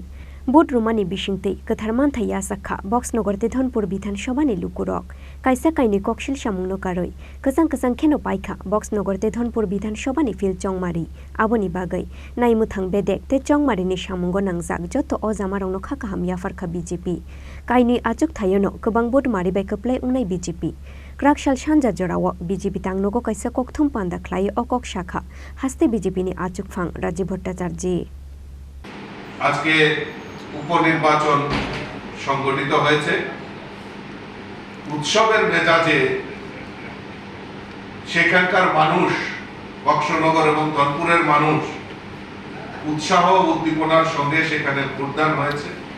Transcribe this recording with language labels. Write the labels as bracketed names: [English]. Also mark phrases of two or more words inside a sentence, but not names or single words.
[Kok Borok] बुट रुमानि बिसिंगते कथारमान थाया साखा बक्स नगर धनपुर विधानसभा नि लुकुरक काइसा काइनि ककशिल सामुंनो कारoi कसं खेनो पाइखा बक्स नगर धनपुर विधानसभा नि फिल चंगमारि आबोनि बागै नाइमुथां बेदेक ते चंगमारि नि सामुंगो नांजाक जत अजामारावनो खाकाहाम याफारखा बीजेपी काइनि आचुक्थायोनो गोबां बुट मारिबाय खोप्लाय उंनाय बीजेपी क्राकशाल सानजा जराव बीजेपी तांनोगो काइसा ककथुम पान्दा ख्लायो अकक शाखा हास्ते बीजेपी नि आचुकफां राजीब भट्टाचार्जी [Bangla] आज के উপনির্বাচন সংগঠিত হয়েছে উৎসবের মেজাজে সেখানকার মানুষ বক্সনগর এবং ধনপুরের মানুষ উৎসাহ উদ্দীপনার সঙ্গে সেখানে ভোটদান হয়েছে